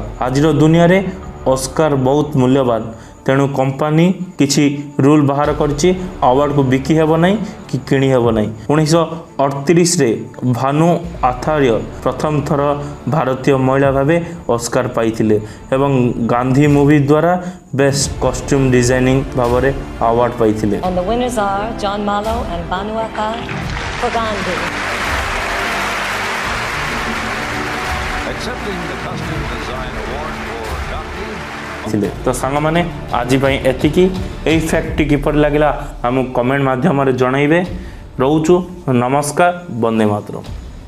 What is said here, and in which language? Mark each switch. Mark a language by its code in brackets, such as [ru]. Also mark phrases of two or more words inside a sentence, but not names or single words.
[or] ଆଜିର ଦୁନିଆରେ ଅସ୍କାର ବହୁତ ମୂଲ୍ୟବାନ, ତେଣୁ କମ୍ପାନୀ କିଛି ରୁଲ୍ ବାହାର କରିଛି, ଆୱାର୍ଡ଼କୁ ବିକି ହେବ ନାହିଁ କି କିଣି ହେବ ନାହିଁ। 1938ରେ ଭାନୁ ଆଥାର୍ୟ ପ୍ରଥମ ଥର ଭାରତୀୟ ମହିଳା ଭାବେ ଅସ୍କାର ପାଇଥିଲେ ଏବଂ ଗାନ୍ଧୀ ମୁଭି ଦ୍ୱାରା [en] best costume designing [or] ଭାବରେ ଆୱାର୍ଡ଼ ପାଇଥିଲେ। [en] And the winners are John Mallow and Banu Athar for Gandhi. Accepting the Costume Design Award for Gandhi. [or] ଥିଲେ ତ ସାଙ୍ଗମାନେ ଆଜି ପାଇଁ ଏତିକି। ଏଇ ଫ୍ୟାକ୍ଟଟି କିପରି ଲାଗିଲା ଆମକୁ କମେଣ୍ଟ ମାଧ୍ୟମରେ ଜଣାଇବେ। ରହୁଛୁ, ନମସ୍କାର, ବନ୍ଦେ ମାତରମ୍।